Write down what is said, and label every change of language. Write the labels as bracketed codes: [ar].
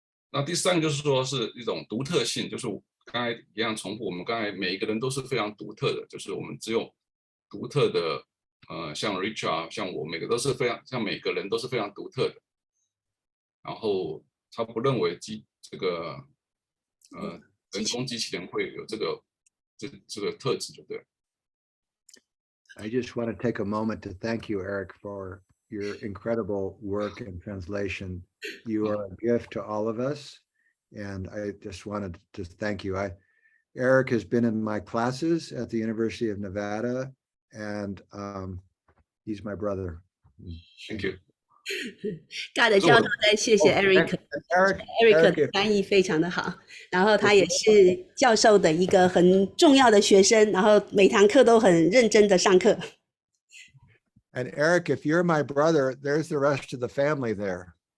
[zh] 那第3个就是说是一种独特性，就是刚才一样重复，我们刚才每一个人都是非常独特的，就是我们只有独特的像 Richard 像我每个都是非常像每个人都是非常独特的。然后他不认为这个人工机器人会有这个特质就对了。 [en] I just want to take a moment to thank you, Eric, for your incredible work and translation. You are a gift to all of us, and I just wanted to thank you. Eric has been in my classes at the University of Nevada, and he's my brother. Thank you. [zh] 尬的教授在谢谢 Eric 的翻译非常的好，然后他也是教授的一个很重要的学生，然后每堂课都很认真的上课。 [en] And Eric, if you're my brother, there's the rest of the family there.